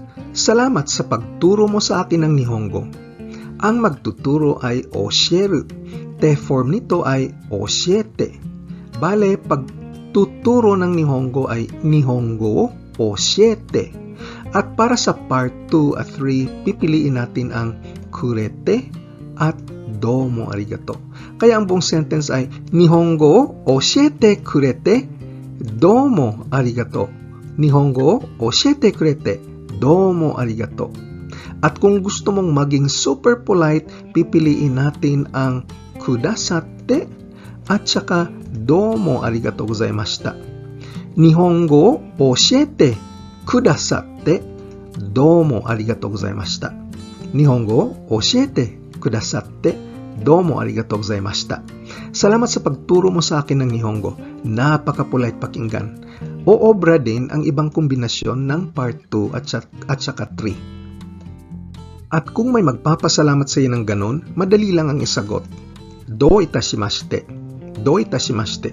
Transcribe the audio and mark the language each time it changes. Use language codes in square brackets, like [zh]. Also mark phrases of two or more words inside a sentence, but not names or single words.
[tl] Salamat sa pagturo mo sa akin ng Nihongo. Ang magtuturo ay oshiru. Te form nito ay oshiete. Bale, pagtuturo ng Nihongo ay [ja] 日本語教えて. [tl] At para sa part 2 at 3, pipiliin natin ang kurete at [ja] どうもありがとう. [tl] Kaya ang buong sentence ay [ja] 日本語教えてくれてどうもありがとう. 日本語教えてくれてどうもありがとう. [tl] At kung gusto mong maging [en] super polite, [tl] pipiliin natin ang kudasatte at saka [ja] どうもありがとうございました. 日本語教えてくださってどうもありがとうございました. 日本語教えてくださってどうもありがとうございました. [tl] Salamat sa pagturo mo sa akin ng Nihongo. Napaka-polite pakinggan. Oobra din ang ibang kombinasyon ng part 2 at saka 3. At kung may magpapasalamat sa iyo ng ganon, madali lang ang isagot. [ja] どういたしまして。どういたしまして.